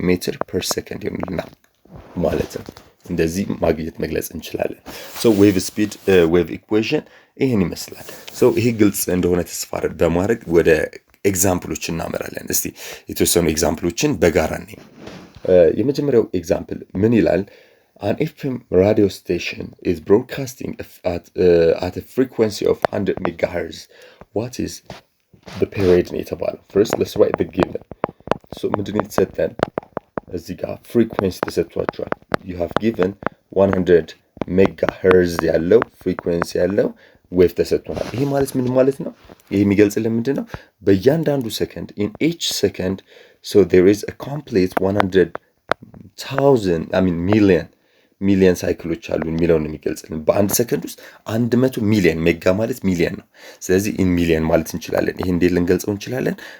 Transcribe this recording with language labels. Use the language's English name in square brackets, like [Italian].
[Amharic] ሜትር ፐር ሰከንድ ይሆንልናል ማለት ነው። እንደዚህ ማግኘት መግለጽ እንችላለን። ሶ ዌቭ ስፒድ ዌቭ ኢኩዌሽን ይህን ይመስላል። ሶ ይሄ ግልጽ እንደሆነ ተስፋ በማድረግ ወደ ኤግዛምፕሎች እናመራለን። እስቲ የተወሰኑ ኤግዛምፕሎችን በጋራ ነኝ። የመጀመሪያው ኤግዛምፕል ምን ይላል? [English] An FM radio station is broadcasting at a frequency of 100 megahertz. What is the period [Amharic] ነው የተባለው? [English] First let's write the given. [Amharic] So ምንድን ነው የተሰጠን? እዚህ ጋር ፍሪኩዌንሲ ተሰጥቷቸዋል። [English] you have given [Amharic] 100 ሜጋሄርዝ ያለው ፍሪኩዌንሲ ያለው ዌቭ ተሰጥቷል። ይሄ ማለት ምን ማለት ነው? ይሄ የሚገልጽልን ምንድን ነው? በእያንዳንዱ ሰከንድ [English] in each second so there is a complete [Amharic] 100,000 ሚሊየን ሳይክሎች አሉ የሚለውን የሚገልጽልን። በአንድ ሰከንድ ውስጥ 100 ሚሊየን፣ ሜጋ ማለት ሚሊየን ነው። ስለዚህ ኢን ሚሊየን ማለት እንችላለን። ይሄ እንዴት ልንገልጸው እንችላለን?